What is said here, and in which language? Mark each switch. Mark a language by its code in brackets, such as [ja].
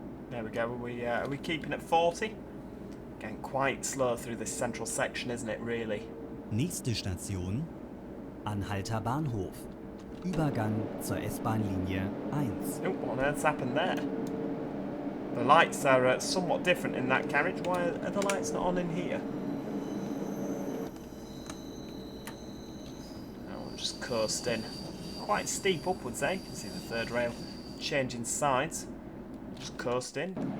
[en] There we go, are we keeping at 40? Getting quite slow through this central section, isn't it, really? [de] Nächste Station, Anhalter Bahnhof. Übergang zur S-Bahn Linie 1. [en] Oh, what on earth's happened there? The lights are somewhat different in that carriage. Why are the lights not on in here? Oh, we'll just coast in. Quite steep upwards, eh? You can see the third rail changing sides. Just coast in.